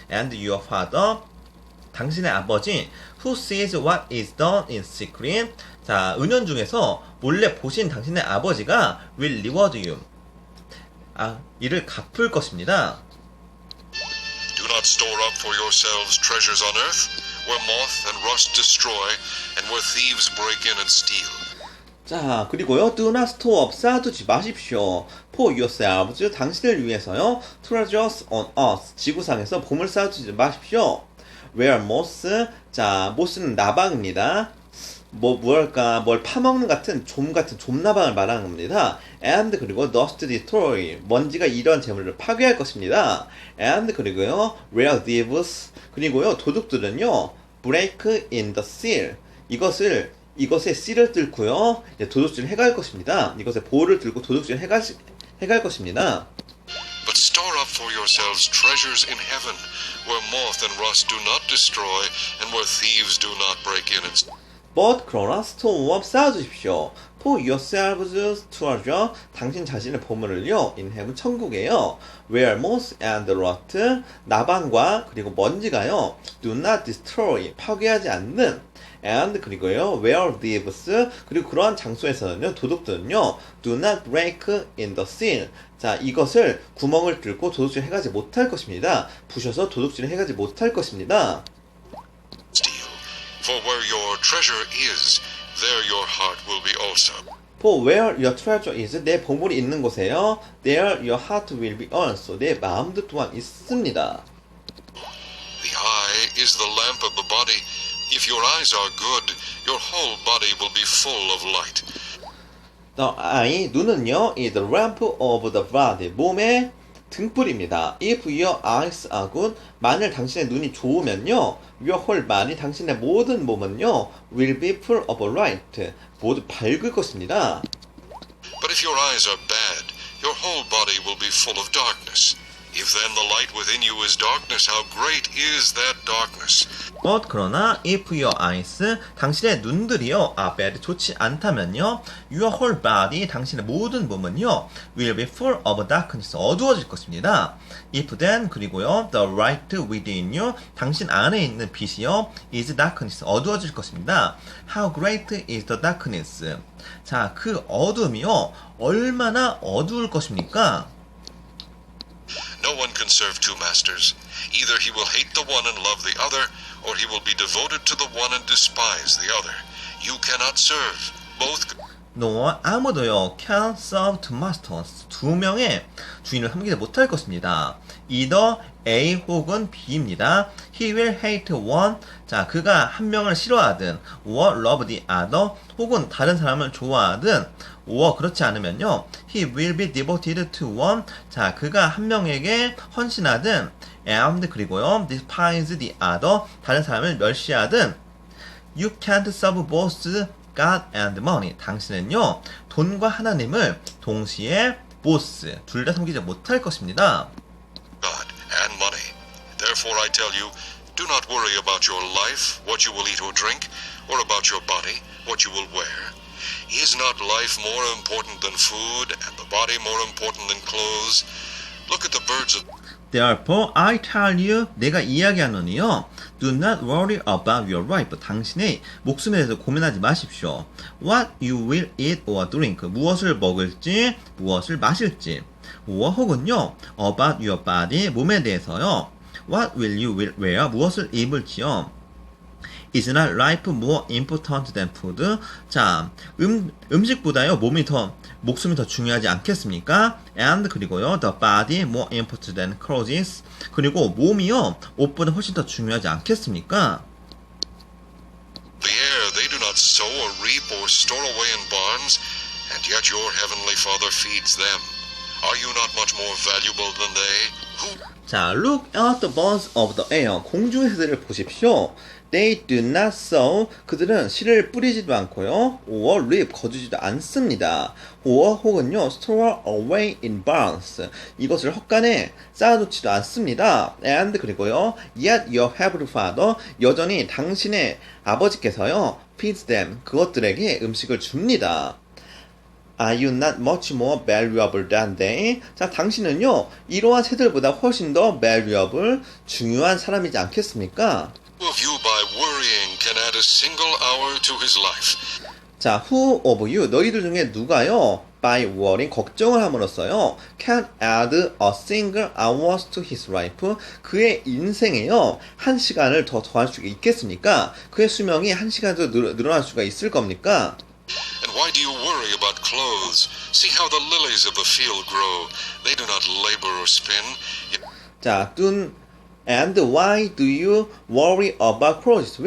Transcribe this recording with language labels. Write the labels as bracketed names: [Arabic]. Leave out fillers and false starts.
[English] And your father [Korean] 당신의 아버지 [English] who sees what is done in secret [Korean] 자, 은연중에서 몰래 보신 당신의 아버지가 [English] will reward you [Korean] 이를 갚을 것입니다. [English] Do not store up for yourselves treasures on earth, where moth and rust destroy, and where thieves break in and steal. [Korean] 자, 그리고요. [English] Do not store up [Korean] 쌓아두지 마십시오. [English] For yourselves [Korean] 당신을 위해서요. [English] treasures on earth [Korean] 지구상에서 보물 쌓아두지 마십시오. [English] Where moth [Korean] 자, moth는 나방입니다. 뭐랄까 뭘 파먹는 같은 좀나방을 말하는 겁니다. [English] And [Korean] 그리고 [English] dust destroy [Korean] 먼지가 이런 재물을 파괴할 것입니다. [English] And [Korean] 그리고요 [English] where thieves [Korean] 그리고요 도둑들은요 [English] break in the seal [Korean] 이것의 씨를 뚫고요 도둑질을 해갈 것입니다. 이것의 보호를 들고 도둑질을 해갈 것입니다. [English] But store up for yourselves treasures in heaven, where moth and rust do not destroy, and where thieves do not break in and steal. But [Korean] 그러나 [English] store up [Korean] 쌓아두십시오. [English] For yourselves treasure [Korean] 당신 자신의 보물을요 [English] in heaven [Korean] 천국에요. [English] Where moth and rust [Korean] 나방과 그리고 먼지가요 [English] do not destroy [Korean] 파괴하지 않는 [English] and [Korean] 그리고요 [English] where thieves [Korean] 그리고 그러한 장소에서는요 도둑들은요 [English] do not break in the seal [Korean] 자 이것을 구멍을 뚫고 도둑질 해가지 못할 것입니다. 부셔서 도둑질을 해가지 못할 것입니다. [English] For where your treasure is, there your heart will be also. For where your treasure is, [Korean] 내 보물이 있는 곳에요. [English] There your heart will be also. [Korean] 내 마음도 또한 있습니다. [English] The eye is the lamp of the body. If your eyes are good, your whole body will be full of light. The eye, [Korean] 눈은요, [English] is the lamp of the body. [Korean] 몸의 등불입니다. [English] If your eyes are good, [Korean] 만일 당신의 눈이 좋으면요, [English] your whole body, [Korean] 당신의 모든 몸은요, [English] will be full of light. [Korean] 모두 밝을 것입니다. [English] But if your eyes are bad, your whole body will be full of darkness. If then the light within you is darkness, how great is that darkness? But [Korean] 그러나 [English] if your eyes [Korean] 당신의 눈들이요 [English] are bad [Korean] 좋지 않다면요 [English] your whole body [Korean] 당신의 모든 몸은요 [English] will be full of darkness [Korean] 어두워질 것입니다. [English] If then [Korean] 그리고요 [English] the light within you [Korean] 당신 안에 있는 빛이요 [English] is darkness [Korean] 어두워질 것입니다. [English] How great is the darkness? [Korean] 자, 그 어둠이요 얼마나 어두울 것입니까? [English] No one can serve two masters. Either he will hate the one and love the other, or he will be devoted to the one and despise the other. You cannot serve both. No, [Korean] 아무도요 [English] can serve two masters [Korean] 두 명의 주인을 섬기지 못할 것입니다. Either A 혹은 B입니다. [English] He will hate one [Korean] 자 그가 한 명을 싫어하든 [English] or love the other [Korean] 혹은 다른 사람을 좋아하든 [English] or [Korean] 그렇지 않으면요 [English] he will be devoted to one [Korean] 자 그가 한 명에게 헌신하든 [English] and [Korean] 그리고요 [English] despise the other [Korean] 다른 사람을 멸시하든 [English] you can't serve both God and money [Korean] 당신은요 돈과 하나님을 동시에 보스 둘 다 섬기지 못할 것입니다. [English] God and money. Therefore I tell you, do not worry about your life, what you will eat or drink, or about your body, what you will wear. Is not life more important than food, and the body more important than clothes? Look at the birds of... Therefore, I tell you, [Korean] 내가 이야기하노니요. [English] Do not worry about your life. [Korean] 당신의 목숨에 대해서 고민하지 마십시오. [English] What you will eat or drink. [Korean] 무엇을 먹을지, 무엇을 마실지. [English] or [Korean] 혹은요. [English] About your body. [Korean] 몸에 대해서요. [English] What will you wear. [Korean] 무엇을 입을지요. [English] Is not life more important than food? [Korean] 자, 음식보다요, 목숨이 더 중요하지 않겠습니까? [English] And [Korean] 그리고요, [English] the body more important than clothes. [Korean] 그리고 몸이요, 옷보다 훨씬 더 중요하지 않겠습니까? [English] The air, they do not sow or reap or store away in barns, and yet your heavenly Father feeds them. Are you not much more valuable than they? Who 자, look at the birds of the air. [Korean] 공중의 새들을 보십시오. [English] They do not sow. [Korean] 그들은 씨를 뿌리지도 않고요. [English] or reap. [Korean] 거두지도 않습니다. [English] or [Korean] 혹은요. [English] store away in barns. [Korean] 이것을 헛간에 쌓아놓지도 않습니다. [English] and [Korean] 그리고요. [English] yet your heavenly Father. [Korean] 여전히 당신의 아버지께서요. [English] feeds them. [Korean] 그것들에게 음식을 줍니다. [English] Are you not much more valuable than they? [Korean] 자, 당신은요, 이러한 새들보다 훨씬 더 valuable, 중요한 사람이지 않겠습니까? [English] of you by worrying can add a single hour to his life? 자, who of you, [Korean] 너희들 중에 누가요, [English] by worrying, [Korean] 걱정을 함으로써요, [English] can add a single hour to his life? [Korean] 그의 인생에요, 한 시간을 더 더할 수가 있겠습니까? 그의 수명이 한 시간 더 늘어날 수가 있을 겁니까? [English] And why do you worry about clothes? See how the lilies of the field grow. They do not labor or spin. [Korean] 자, [English] and why do you worry about clothes?